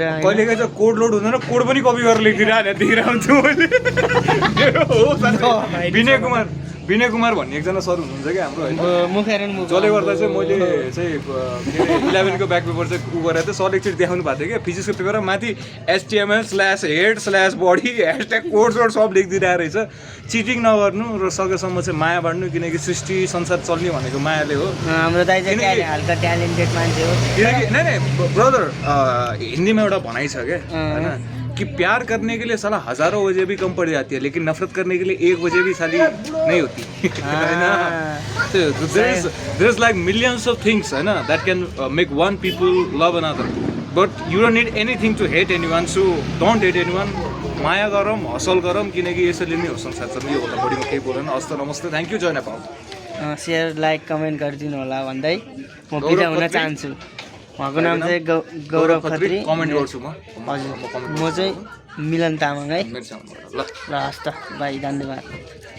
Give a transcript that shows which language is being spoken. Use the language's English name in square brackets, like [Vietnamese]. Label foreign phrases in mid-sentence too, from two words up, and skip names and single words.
[Nepali] कहिलेकाहीँ चाहिँ कोड लोड हुँदैन कोड पनि कपी गरेर लेखिदिरहेको हुन्छु मैले विनय कुमार भन्ने एकजना सर हुनुहुन्छ क्या हाम्रो होइन जसले गर्दा चाहिँ मैले चाहिँ 11को [English] back paper [Nepali] चाहिँ उ गरेर चाहिँ सर एकचोटि देखाउनु भएको थियो क्या फिजिक्सको पेपरमा माथि HTML/head/body #कोड सब लेखिदिरहेको रहेछ चिटिङ नगर्नु र सकेसम्म चाहिँ माया बाँड्नु किनकि सृष्टि संसार चल्ने भनेको मायाले हो हाम्रो दाइ चाहिँ हल्का ट्यालेन्टेड मान्छे हो किनकि नै ब्रदर हिन्दीमा एउटा भनाइ छ क्या होइन कि [Hindi] प्यार करने के लिए साला हजारों वजह भी कम पड़ जाती है लेकिन नफरत करने के लिए एक वजह भी साली नहीं होती है ना [English] there is like millions of things [Hindi] है ना [English] that can make one people love another but you don't need anything to hate anyone so don't hate anyone [Nepali] माया गरौँ हसल गरौँ किनकि यसैले नै हो संसार छ यो भन्दा बढी म केही बोल्दैन हस्त नमस्ते [English] thank you [Nepali] जय नेपाल [English] share like comment [Nepali] गरिदिनु होला भन्दै म बिदा हुन चाहन्छु उहाँको नाम चाहिँ गौरव खत्री कमेन्ट गर्छु म हजुर म चाहिँ मिलन तामाङ है ल हस् त भाइ धन्यवाद